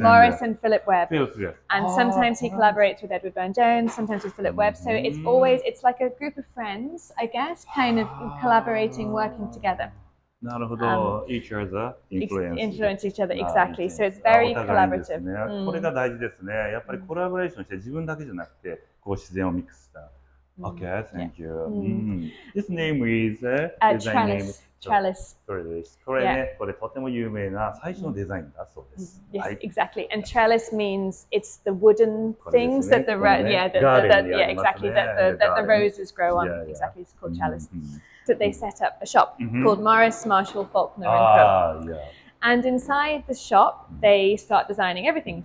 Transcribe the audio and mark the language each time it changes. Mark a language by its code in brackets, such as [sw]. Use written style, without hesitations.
[en] Morris and Philip Webb. Philip. And sometimes he collaborates with Edward Burne-Jones, sometimes with Philip Webb. So it's always, it's like a group of friends, I guess, kind of collaborating, working together. [ja] なるほど。 [en] each other influence each other, exactly. So it's very collaborative. [ja] これが大事ですね。やっぱりコラボレーションして自分だけじゃなくて、こう自然をミックスした。 [en] Okay, thank you. This name is Trellis. [ja] これね、これとても有名な最初のデザインだそうです。 [en] Yes, exactly. And trellis means it's the wooden things that the roses grow on. Exactly, it's called trellis. So they set up a shop called Morris, Marshall, Faulkner and Co. And inside the shop, they start designing everything.